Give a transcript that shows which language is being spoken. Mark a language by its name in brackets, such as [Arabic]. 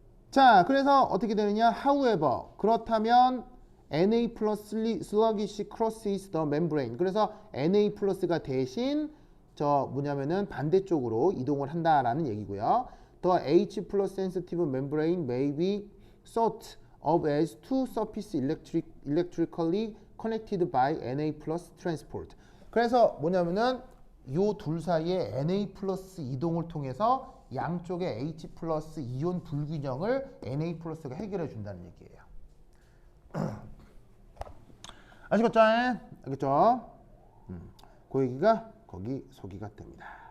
[Korean] 자, 그래서 어떻게 되느냐? [English] However, [Korean] 그렇다면 [English] Na plus sluggish crosses the membrane. [Korean] 그래서 Na 플러스가 대신 뭐냐면은 반대쪽으로 이동을 한다라는 얘기고요. [English] The H plus sensitive membrane may be thought of as two surfaces electrically connected by Na plus transport. [Korean] 그래서 뭐냐면은 요 둘 사이에 Na 플러스 이동을 통해서 양쪽의 H 플러스 이온 불균형을 Na 플러스가 해결해 준다는 얘기예요. 아시겠죠? 알겠죠? 그 얘기가 거기 소기가 됩니다.